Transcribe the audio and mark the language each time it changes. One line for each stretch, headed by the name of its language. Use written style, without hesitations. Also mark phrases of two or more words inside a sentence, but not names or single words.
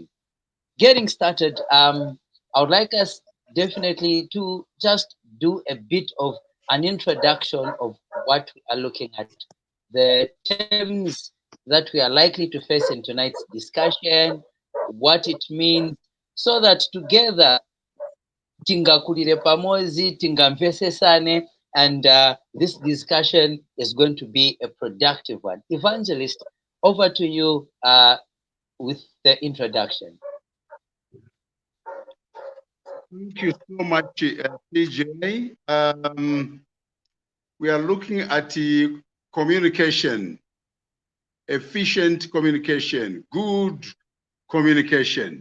English: Getting started, I would like us definitely to just do a bit of an introduction of what we are looking at, the terms that we are likely to face in tonight's discussion, what it means, so that together
Nyanja: tingakulire pamozi, tingamvesesane,
English: and this discussion is going to be a productive one. Evangelist, over to you with the introduction. Thank you so much, PJ. We are looking at communication, efficient communication, good communication.